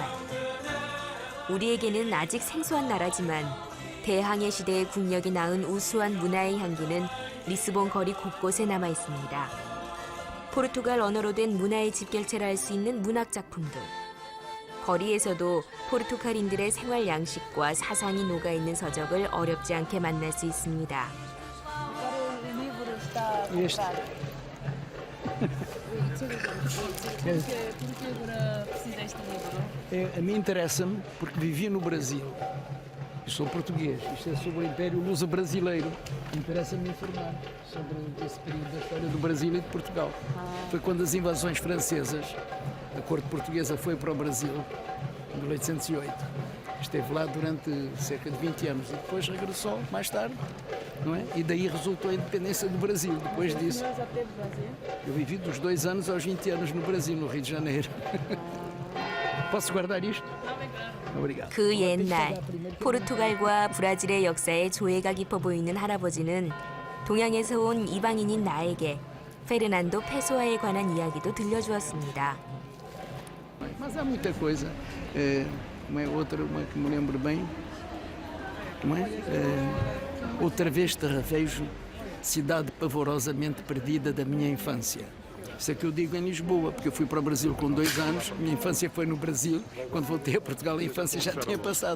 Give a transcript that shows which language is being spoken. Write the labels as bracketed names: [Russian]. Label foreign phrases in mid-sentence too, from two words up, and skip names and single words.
[Korean] 우리에게는 아직 생소한 나라지만 대항해 시대의 국력이 낳은 우수한 문화의 향기는 리스본 거리 곳곳에 남아있습니다. 포르투갈 언어로 된 문화의 집결체라 할 수 있는 문학작품들. 거리에서도 포르투갈인들의 생활 양식과 사상이 녹아있는 서적을 어렵지 않게 만날 수 있습니다. [Portuguese] A mim interessa-me porque vivi no Brasil. Eu sou português. Isto é sobre o Império Luso-Brasileiro. Interessa-me informar sobre esse período da história do Brasil e de Portugal. Foi quando as invasões francesas, a corte portuguesa foi para o Brasil, em 1808. Esteve lá durante cerca de 20 anos e depois regressou mais tarde, não é? E daí resultou a independência do Brasil, depois disso. Eu vivi dos 2 anos aos 20 anos no Brasil, no Rio de Janeiro. Posso guardar isto? 오brigado. [Korean] 그 옛날 포르투갈과 브라질의 역사에 조예가 깊어 보이는 할아버지는 동양에서 온 이방인인 나에게 페르난도 페소아에 관한 이야기도 들려주었습니다. [Portuguese] Mas há muita coisa. Outra que me lembro bem, não é? Outra vez te revejo, cidade pavorosamente perdida da minha infância. Isso é que eu digo em Lisboa, porque eu fui para o Brasil com 2 anos, minha infância foi no Brasil, quando voltei a Portugal a infância já tinha passado.